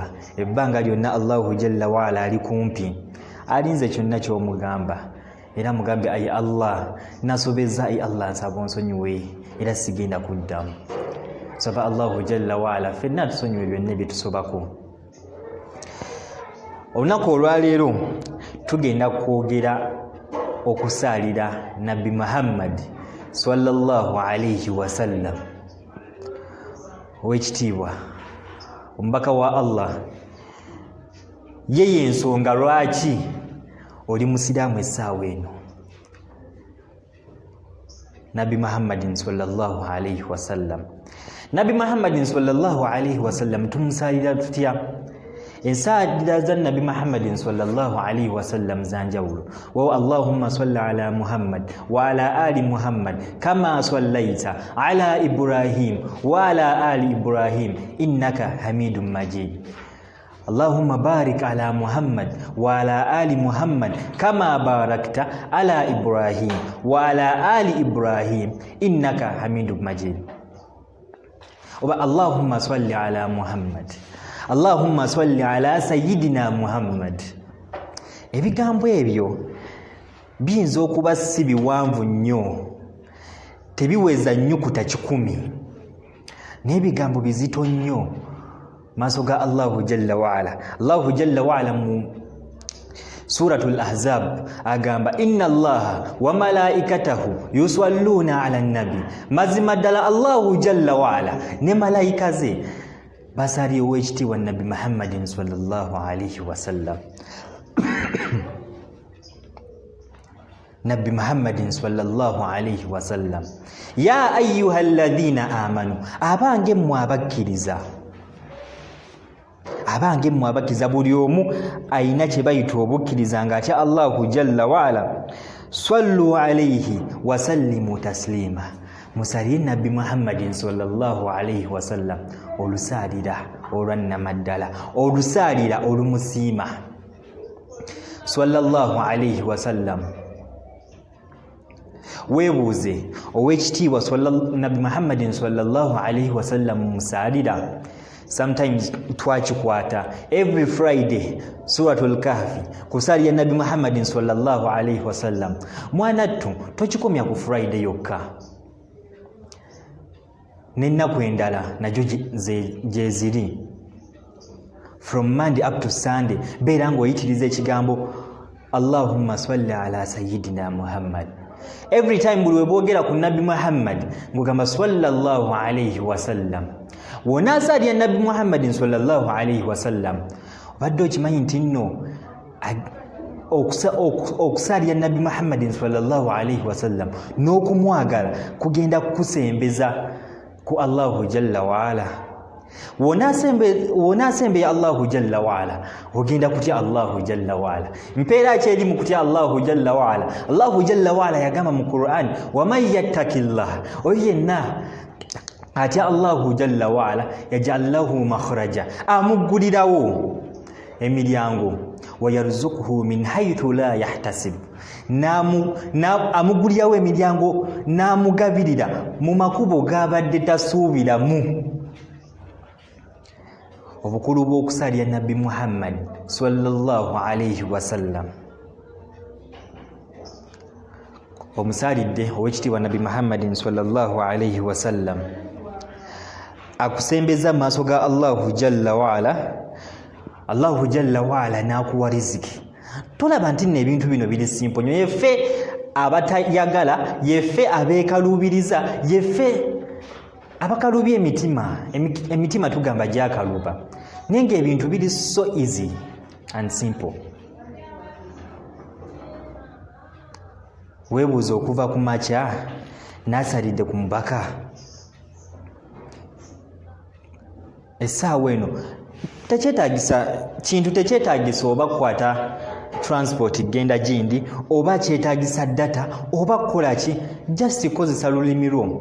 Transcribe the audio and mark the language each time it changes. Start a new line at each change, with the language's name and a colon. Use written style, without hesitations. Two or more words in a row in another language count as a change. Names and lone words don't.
Ganda: Ebbanga lyonna
Arabic: الله جل وعلا
Ganda: ali kumpi, alinze kyonna ky'omugamba, era mugambe ayi Allah nasobeza, ayi Allah nsaba onsonyiwe era sigenda kuddamu. Saba
Arabic: الله جل وعلا
Ganda: ffenna tusonyiwe byonna bye tusobako. Olunaku olwaleero tugenda kwogera okusaalira Nabbi Muhammad
Arabic: صلى الله عليه وسلم,
Ganda: ow'ekitiibwa omubaka wa Allah. Ye ensonga lwaki oli musiraamu essaawa eno. Nabbi Muhammadin
Arabic: صلى الله عليه وسلم
Ganda: Nabi Muhammadin
Arabic: صلى الله عليه وسلم
Ganda: tumusalira tutya? Ensaadira za Nabi Muhammadin
Arabic: صلى الله عليه وسلم
Ganda: zanjawulo.
Arabic: واللهم صل على محمد وعلى آل محمد كما صليت على إبراهيم وعلى آل إبراهيم إنك حميد مجيد. اللهم بارك على محمد وعلى آل محمد كما باركت على إبراهيم وعلى آل إبراهيم إنك حميد مجيد. واللهم صل على محمد اللهم صل على سيدنا محمد.
Ganda: Ebigambo ebyo biyinza okuba si biwanvu nnyo, tebiweza nnyukuta 10, n'ebigambo bizito nnyo maaso ga
Arabic: الله جل وعلا. الله جل وعلا
Ganda: mu Suratul Ahzab agamba
Arabic: إن الله وملائكته يصلون على النبي.
Ganda: Mazima ddala
Arabic: الله جل وعلا
Ganda: ne malaika ze basaliyewo ekitiibwa Nabi Muhammadin
Arabic: صلى الله عليه وسلم. نبي محمد صلى الله عليه وسلم يا أيها الذين آمنوا,
Ganda: abange mmwe abakkiriza, abange mmwe abakkiriza, buli omu ayina kye bayita obukkiriza ng'atya
Arabic: الله جل وعلا, صلوا عليه وسلموا تسليما,
Ganda: musalire Nabi Muhammadin
Arabic: صلى الله عليه وسلم
Ganda: olusalira olwannamaddala, olusalira olumusiima.
Arabic: صلى الله عليه وسلم,
Ganda: weebuuze ow'ekitiibwa Nabi Muhammadin
Arabic: صلى الله عليه وسلم
Ganda: musalira. Sometimes twakikwata
English: every Friday
Ganda: Suratul Kahfi kusalira Nabi Muhammadin
Arabic: صلى الله عليه وسلم.
Ganda: Mwanattu tokikomya ku Friday yokka, n'ennaku endala najo gye ziri.
English: From Monday up to Sunday
Ganda: beera ng'oyitiriza ekigambo
Arabic: اللهم صل على سيدنا محمد.
English: Every time
Ganda: buli weboogera ku Nabi Muhammad ng'ogamba
Arabic: صلى الله عليه وسلم.
Ganda: Wonaasalira Nabi Muhammadin
Arabic: صلى الله عليه وسلم,
Ganda: obadde okimanyi nti nno okusalira Nabi Muhammadin
Arabic: صلى الله عليه وسلم
Ganda: n'okumwagala kugenda kukusembeza ku
Arabic: الله جل وعلا.
Ganda: Wonaasembe
Arabic: الله جل وعلا
Ganda: ogenda kutya
Arabic: الله جل وعلا.
Ganda: Mpeera ki eri mu kutya
Arabic: الله جل وعلا? الله جل وعلا
Ganda: yagamba mu Qur'an,
Arabic: ومن يتق الله,
Ganda: oyo yenna atya
Arabic: الله جل وعلا يجعل له مخرجا,
Ganda: amuggulirawo emiryango,
Arabic: ويرزقه من حيث لا يحتسب,
Ganda: amuggulirawo emiryango n'amugabirira mu makubo g'abadde tasuubiramu. Obukulu bw'okusalira Nabi Muhammad
Arabic: صلى الله عليه وسلم.
Ganda: Omusalidde ow'ekitiibwa Nabi Muhammadin
Arabic: صلى الله عليه وسلم
Ganda: akusembeza maaso ga
Arabic: الله جل وعلا. الله جل وعلا
Ganda: n'akuwa riziki. Tolaba nti nno ebintu bino biri simple nnyo. Yeffe abatayagala, yeffe abeekaluubiriza, yeffe abakalubya emitima tugamba gyakaluba, naye ng'ebintu biri
English: so easy and simple.
Ganda: Weebuuza okuva ku makya n'asalidde ku mubaka, essaawa eno tekyetaagisa oba kukwata transport genda gindi, oba kyetaagisa data, oba kukola ki, just kozesa lulimi lwo.